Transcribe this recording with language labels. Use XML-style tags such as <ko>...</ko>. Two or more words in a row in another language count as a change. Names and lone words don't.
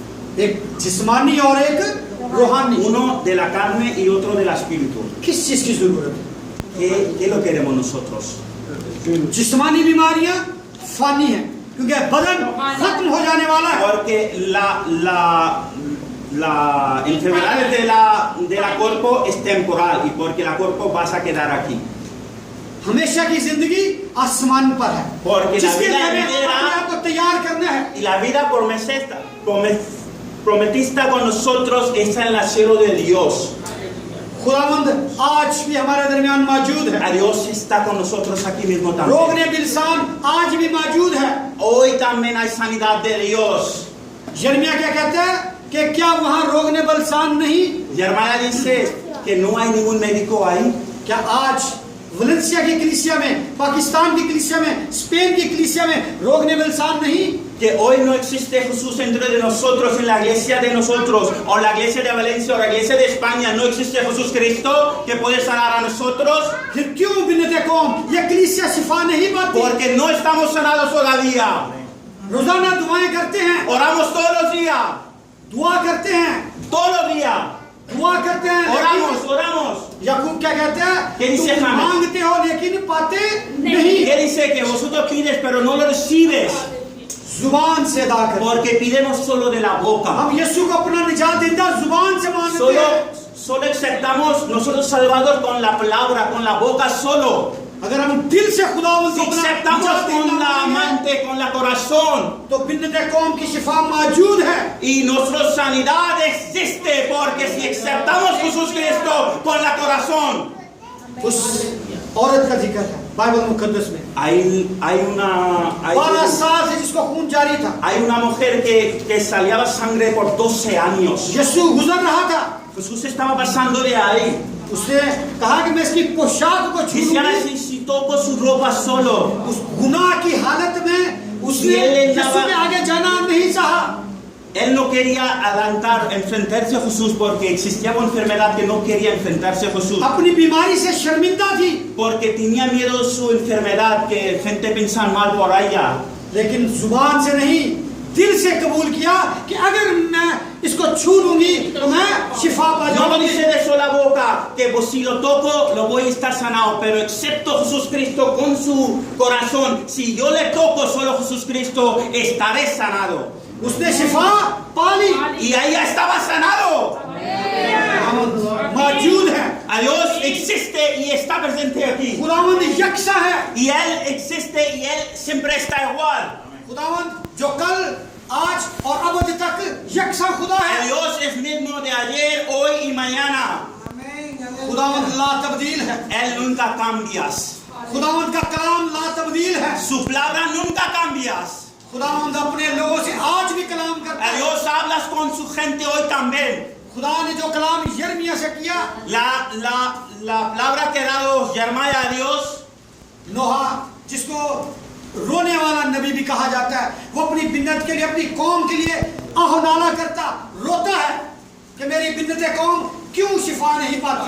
<ur>ایک جسمانی اور ایک روحانی.</ur> <es>Uno de la carne y otro del espíritu.</es> <ur>کس چیز کی ضرورت ہے?</ur> <es>¿Qué lo queremos nosotros?</es> <ur>جسمانی بیماریاں فانی ہے کیونکہ بدن ختم ہو جانے والا ہے.</ur> <es>Porque la enfermedad de la cuerpo es temporal y porque la cuerpo vas a quedar aquí.</es> <ur>ہمیشہ کی زندگی آسمان پر ہے,</ur> <es>Porque la</es> <ur>جس کے لیے</ur> <es>vida</es> <ur>ہمیں اپنے آپ کو تیار کرنا ہے.</ur> <es>y la vida prometida con nosotros está en el cielo de Dios.</es> <ur>خداوند آج بھی ہمارے درمیان موجود ہے.</ur> <es>Dios está con nosotros aquí mismo también.</es> <ur>روغنِ بلسان آج بھی موجود ہے.</ur> <es>Hoy también hay sanidad de Dios.</es> <ur>یرمیاہ کیا کہتا ہے کہ کیا وہاں روغنِ بلسان نہیں?</ur> <es>Jeremiah dice que no hay ningún médico ahí.</es> <ur>کیا آج ویلنسیا کی کلیسیا میں، پاکستان کی کلیسیا میں، اسپین کی کلیسیا میں روغنِ بلسان نہیں?</ur> <es>Que hoy no existe Jesús dentro de nosotros, en la iglesia de nosotros, o la iglesia de Valencia, o la iglesia de España, no existe Jesús Cristo que puede sanar a nosotros.</es> <ur>پھر کیوں بنتِ قوم یہ کلیسیا شفا نہیں پاتی?</ur> <es>Porque no estamos sanados todavía.</es> <ur>روزانہ دعائیں کرتے ہیں,</ur> <es>Oramos todos los días,</es> <ur>دعا کرتے ہیں,</ur> <es>todos los días.</es> <ur>دعا کرتے ہیں,</ur> <es>Oramos.</es> <ur>یعقوب کیا کہتا ہے?</ur> <es>¿Qué dice</es> <ur>तुम</ur> <es>James?</es> <ur>مانگتے ہو لیکن پاتے نہیں.</ur> <es>¿Qué dice? Que vosotros pides pero no lo recibes.</es> <ur>زبان سے ادا کرتے ہیں.</ur> <es>Porque pidemos solo de la boca.</es> <ur>ہم یسوع کو اپنا نجات دیتا زبان سے مانگتے ہیں.</ur> <es>Solo aceptamos nosotros Salvador con la palabra, con la boca solo.</es> <ur>اگر ہم دل سے خداوند</ur> <es>Si</es> <ur>کو اپنا</ur> <es>aceptamos</es> <ur>निजात</ur> <es>con</es> <ur>देना</ur> <es>la</es> <ur>मांगे,</ur> <es>amante, con la corazón.</es> <ur>تو بنتِ قوم کی شفا موجود ہے.</ur> <es>Y nuestra sanidad existe porque si aceptamos Jesús Cristo con la corazón.</es> <ur>اس عورت کا ذکر ہے بائبل مقدس میں.</ur> <es>Hay una</es> <ur>12 سال سے جس کو خون جاری تھا,</ur> <es>hay una mujer que salía sangre por 12 años.</es> <ur>یسوع گزر رہا تھا.</ur> <es>Jesús estaba pasando de ahí.</es> <ur>اس نے کہا کہ میں اس کی پوشاک کو</ur> <es>Dice, ahora</es> <ur>छूऊंगी।</ur> <es>si toco su ropa solo.</es> <ur>اس گناہ کی حالت میں اس نے یسوع کے آگے جانا نہیں چاہا.</ur> <es>Él no quería adelantar, enfrentarse a Jesús porque existía una enfermedad que no quería enfrentarse a Jesús.</es> <ur>اپنی بیماری سے شرمندہ تھی,</ur> <es>Porque tenía miedo de su enfermedad, que gente piensa mal por ella.</es> <ur>لیکن زبان سے نہیں دل سے قبول کیا کہ اگر میں اس کو چھو لوں گی تو میں شفا پا</ur> <es>No lo</es> <ur>जाऊंगी।</ur> <es>dice de sola boca, que pues, si lo toco lo voy a estar sanado, pero excepto Jesús Cristo con su corazón, si yo le toco solo Jesús Cristo, estaré sanado.</es> <ur>اس نے شفا پا لی,</ur> <es>Y ella estaba sanado.</es> <ur>موجود ہے.</ur> <es>A Dios existe y está presente aquí.</es> <ur>خداوند یکساں ہے.</ur> <es>Y Él existe y Él siempre está igual.</es> <ur>خداوند جو کل آج اور اب تک یکساں خدا</ur> <es>El</es> <ur>है।</ur> <es>Dios es mismo de ayer, hoy y mañana.</es> <ur>خداوند لاتبدیل ہے.</ur> <es>Él nunca cambias.</es> <ur>خداوند کا کلام لاتبدیل ہے.</ur> <es>Su palabra nunca cambias.</es> <ur>خداوند اپنے لوگوں سے آج بھی کلام کرتا ہے.</ur> <es>Dios hablas con su gente hoy también.</es> <ur>خدا نے جو کلام یرمیاہ سے کیا,</ur> <es>La palabra que ha dado Jeremiah a Dios,</es> <ur>نوحہ جس کو رونے والا نبی بھی کہا جاتا ہے، وہ اپنی بنت کے لیے، اپنی قوم کے لیے آہ و نالہ کرتا، روتا ہے کہ میری بنتِ قوم کیوں شفا نہیں پاتی.</ur>